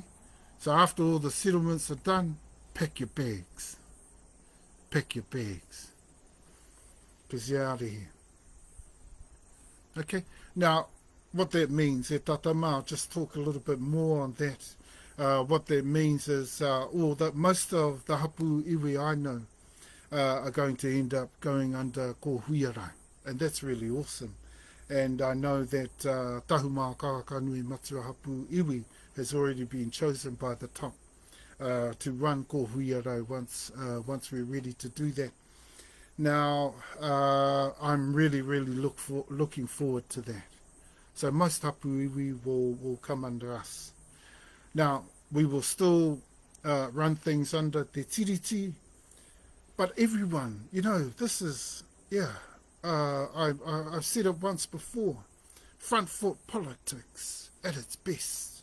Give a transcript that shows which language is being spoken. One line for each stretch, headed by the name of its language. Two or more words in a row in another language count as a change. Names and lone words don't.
English: So after all the settlements are done, pack your bags. Pack your bags. Because you're out of here. Okay? Now, what that means, I'll just talk a little bit more on that. What that means is that most of the
Māori: hapu iwi
English: I know are going to end up going under kōhuiarai, and that's really awesome. And I know that Tahumakakanuimatua
Māori: hapu iwi
English: has already been chosen by the top to run kōhuiarai once we're ready to do that. Now, I'm really looking forward to that. So most
Māori: hapu iwi
English: will come under us. Now, we will still run things under Te Tiriti, but everyone, this is, I've said it once before, front foot politics at its best.